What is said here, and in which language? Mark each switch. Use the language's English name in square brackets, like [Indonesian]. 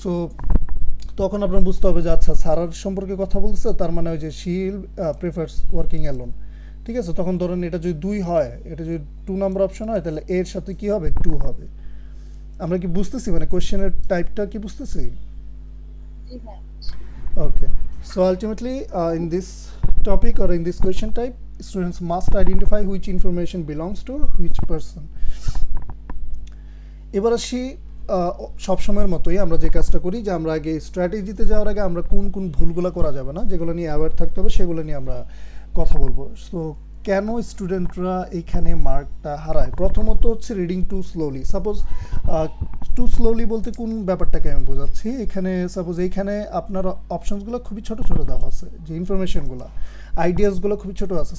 [Bangla] So তখন আপনার বুঝতে হবে যে আচ্ছা সারার সম্পর্কে কথা বলছে, তার মানে ওই যে [English] she prefers working alone, [Bangla] ঠিক আছে। তখন ধরেন এটা যদি 2 হয়, এটা যদি 2 নাম্বার অপশন হয়, তাহলে এর সাথে কি হবে 2 হবে। আমরা কি বুঝতেছি, মানে কোশ্চেনের টাইপটা কি বুঝতেছি? জি হ্যাঁ। [English] Okay. So ultimately, in this topic or in this question type, students must identify which information belongs to which person. [Bangla] এবার আসি সবসময়ের মতোই আমরা যে কাজটা করি, যে আমরা আগে স্ট্র্যাটেজিতে যাওয়ার আগে আমরা কোন কোন ভুলগুলো করা যাবে না, যেগুলো নিয়ে অ্যাওয়্যার থাকতে হবে, সেগুলো নিয়ে আমরা কথা বলবো। সো কেন স্টুডেন্টরা এইখানে মার্কটা হারায়? প্রথমত হচ্ছে reading to slowly. Suppose two slowly বলতে কোন ব্যাপারটাকে আমি বোঝাচ্ছি, এখানে সাপোজ এইখানে আপনার অপশনসগুলো খুবই ছোট ছোট দেওয়া আছে, যে ইনফরমেশনগুলো আইডিয়াসগুলো খুবই ছোট আছে।